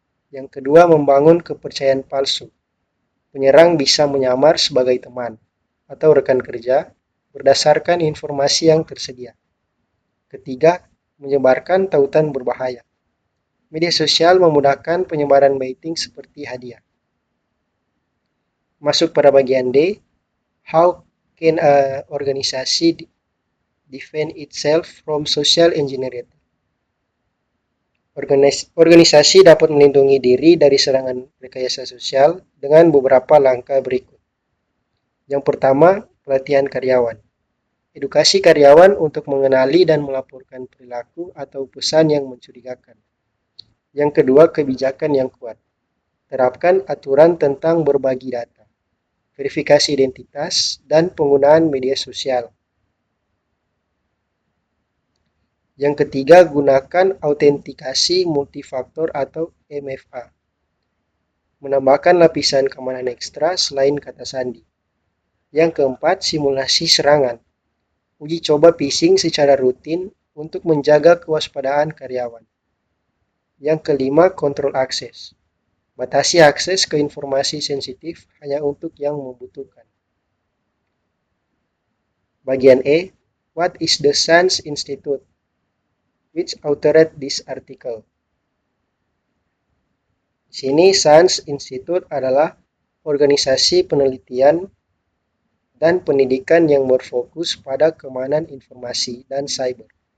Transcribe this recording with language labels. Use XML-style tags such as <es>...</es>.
<id>Yang kedua, membangun kepercayaan palsu. Penyerang bisa menyamar sebagai teman atau rekan kerja berdasarkan informasi yang tersedia. Ketiga, menyebarkan tautan berbahaya. Media sosial memudahkan penyebaran baiting seperti hadiah. Masuk pada bagian D,</id> <en>How can a organisasi defend itself from social engineering?</en> <id>Organisasi dapat melindungi diri dari serangan rekayasa sosial dengan beberapa langkah berikut. Yang pertama, pelatihan karyawan. Edukasi karyawan untuk mengenali dan melaporkan perilaku atau pesan yang mencurigakan. Yang kedua, kebijakan yang kuat. Terapkan aturan tentang berbagi data, verifikasi identitas, dan penggunaan media sosial. Yang ketiga, gunakan autentikasi multifaktor atau MFA. Menambahkan lapisan keamanan ekstra selain kata sandi. Yang keempat, simulasi serangan. Uji coba phishing secara rutin untuk menjaga kewaspadaan karyawan. Yang kelima, kontrol akses. Batasi akses ke informasi sensitif hanya untuk yang membutuhkan. Bagian E,</id> <en>what is the SANS Institute? Which authored this article?</en> <id>Di sini SANS Institute adalah organisasi penelitian dan pendidikan yang berfokus pada keamanan informasi dan cyber.</id>